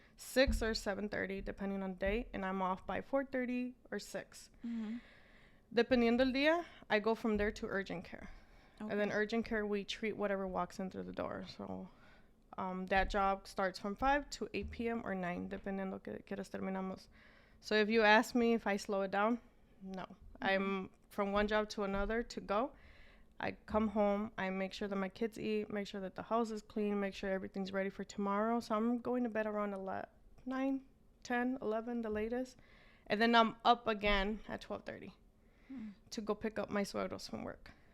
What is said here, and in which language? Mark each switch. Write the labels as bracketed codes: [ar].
[en] 6 or 7:30 depending on the day, and I'm off by 4:30 or 6. [es] Dependiendo el día, [en] I go from there to urgent care. And then urgent care, we treat whatever walks in through the door. So that job starts from 5 to 8 p.m. [es] or 9, dependiendo que quieras terminamos. [en] So if you ask me if I slow it down, no. I'm from one job to another to go. I come home, I make sure that my kids eat, make sure that the house is clean, make sure everything's ready for tomorrow. So I'm going to bed around 9, 10, 11, the latest. And then I'm up again at 12:30 to go pick up my suegros from work.